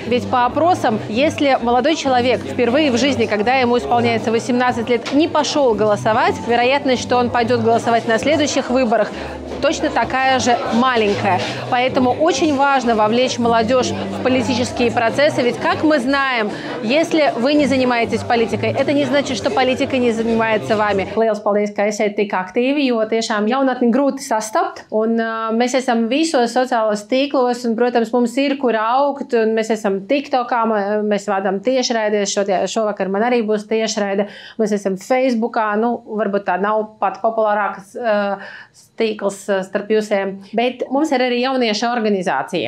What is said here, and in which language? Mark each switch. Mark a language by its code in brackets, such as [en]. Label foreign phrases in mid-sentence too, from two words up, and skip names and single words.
[ru] Ведь по опросам, если молодой человек впервые в жизни, когда ему исполняется 18 лет, не пошел голосовать, вероятность, что он пойдет голосовать на следующих выборах, точно такая же маленькая. Поэтому очень важно вовлечь молодежь в политические процессы. Ведь, как мы знаем, если вы не занимаетесь политикой, это не значит, что политика не занимается вами. [lv] Liels paldies, ka esat tik aktīvi, jo tiešām jaunatni grūti sastapt. Un mēs esam visos sociālos tīklos, un, protams, mums ir, kur augt, un mēs esam TikTokā, mēs vadām tiešraides, šovakar man arī būs tiešraide. Mēs esam Facebookā, varbūt tā nav pat populārākas tīkls starp jūsiem, bet mums ir arī jauniešu organizācija.